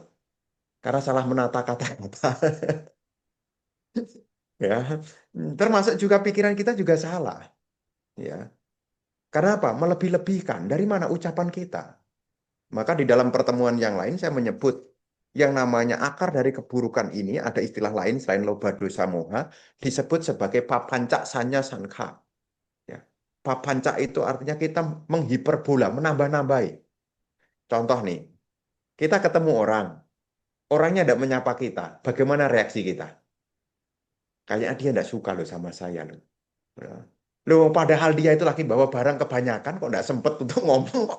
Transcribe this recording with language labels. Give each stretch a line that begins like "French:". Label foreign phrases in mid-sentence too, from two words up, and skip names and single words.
Indonesian: Karena salah menata kata-kata. Ya, termasuk juga pikiran kita juga salah. Ya, karena apa? Melebih-lebihkan. Dari mana ucapan kita? Maka di dalam pertemuan yang lain saya menyebut yang namanya akar dari keburukan ini ada istilah lain selain
Pali: loba dosa moha
Indonesian: disebut sebagai
Pali: papanca sanya sankha.
Indonesian: Ya. Papanca itu artinya kita menghiperbola, menambah-nambahi. Contoh nih, kita ketemu orang, orangnya tidak menyapa kita, bagaimana reaksi kita? Kayaknya dia tidak suka loh sama saya loh. Ya. Loh, padahal dia itu lagi bawa barang kebanyakan kok tidak sempat untuk ngomong kok.